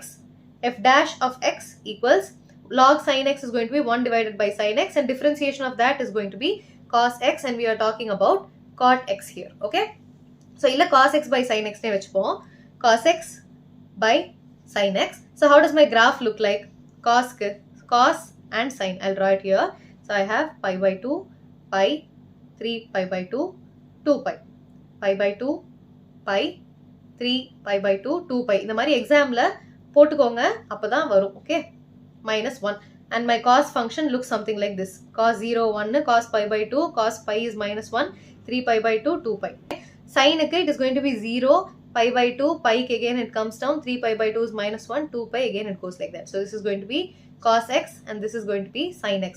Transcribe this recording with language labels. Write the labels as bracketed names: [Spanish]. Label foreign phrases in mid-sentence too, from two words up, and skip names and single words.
[English] F dash of x equals log sin x is going to be 1 divided by sin x, and differentiation of that is going to be cos x, and we are talking about cot x here. Okay. So illa cos x by sin x [Tamil] நெ வெச்சுப்போம். [English] Cos x by sin x. So how does my graph look like? Cos and sin. I'll draw it here. So I have pi by 2, pi, 3 pi by 2, 2 pi. Pi by 2, pi, 3 pi by 2, 2 pi. [Tamil] இந்த மாதிரி examல போட்டுக்கோங்க, அப்பதான் வரும். Okay. [English] Minus 1. And my cos function looks something like this. Cos 0, 1, cos pi by 2, cos pi is minus 1, 3 pi by 2, 2 pi. Sin it is going to be 0, pi by 2, pi again it comes down, 3 pi by 2 is minus 1, 2 pi again it goes like that. So this is going to be cos x and this is going to be sin x.